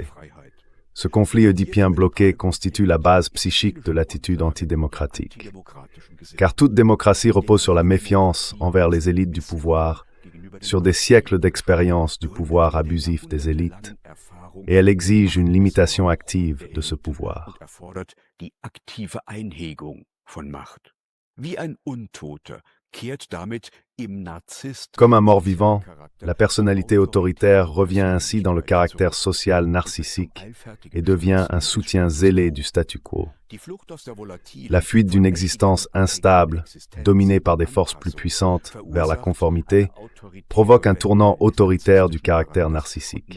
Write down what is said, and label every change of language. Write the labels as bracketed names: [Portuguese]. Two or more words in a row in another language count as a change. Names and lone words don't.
[French] Ce conflit oedipien bloqué constitue la base psychique de l'attitude antidémocratique. Car toute démocratie repose sur la méfiance envers les élites du pouvoir, sur des siècles d'expérience du pouvoir abusif des élites, et elle exige une limitation active de ce pouvoir. [German] Von Macht. Wie ein Untoter [French] Comme un mort-vivant, la personnalité autoritaire revient ainsi dans le caractère social narcissique et devient un soutien zélé du statu quo. La fuite d'une existence instable, dominée par des forces plus puissantes vers la conformité, provoque un tournant autoritaire du caractère narcissique.